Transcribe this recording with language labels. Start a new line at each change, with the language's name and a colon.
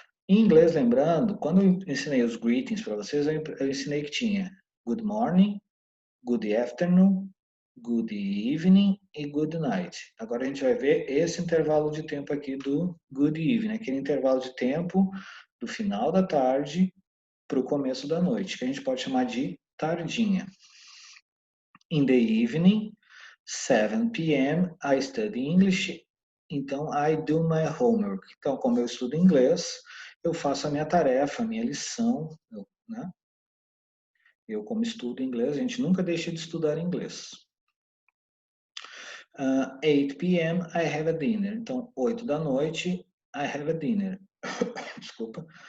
Portuguese: Em inglês, lembrando, quando eu ensinei os greetings para vocês, eu ensinei que tinha good morning, good afternoon, good evening e good night. Agora a gente vai ver esse intervalo de tempo aqui do good evening, aquele intervalo de tempo do final da tarde para o começo da noite, que a gente pode chamar de tardinha.
English: In the evening, 7 p.m., I study English,
Portuguese: então
English: I do my homework.
Portuguese: Então, como eu estudo inglês, eu faço a minha tarefa, a minha lição, né? Eu, como estudo inglês, a gente nunca deixa de estudar inglês.
English: 8 p.m. I have a dinner.
Portuguese: Então, 8 da noite,
English: I have a dinner.
Portuguese: Desculpa.